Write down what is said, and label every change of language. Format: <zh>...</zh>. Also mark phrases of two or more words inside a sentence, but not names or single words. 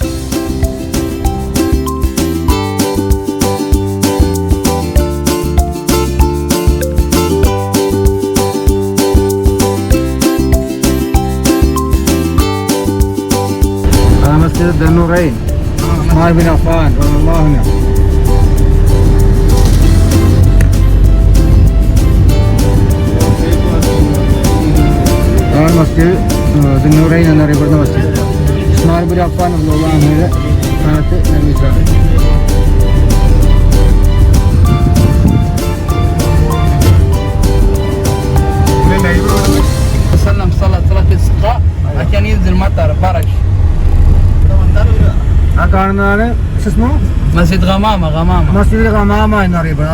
<ar>മസ്ജിദ് ദന്നുറൈൻ عثمان بن عفان رضي الله عنه.</ar> <ml>മസ്ജിദ് ദന്നുറൈൻ എന്നറിയപ്പെടുന്ന മസ്ജിദ് ഉസ്മാൻ ബിൻ അഫ്ഫാൻ</ml> <ar>رضي الله عنه</ar> <ml>കാലത്ത് നിർമ്മിച്ചതാണ്. ആ കാണുന്നതാണ് മസ്ജിദ് ഗമാമ എന്നറിയപ്പെടുന്നത്.</ml>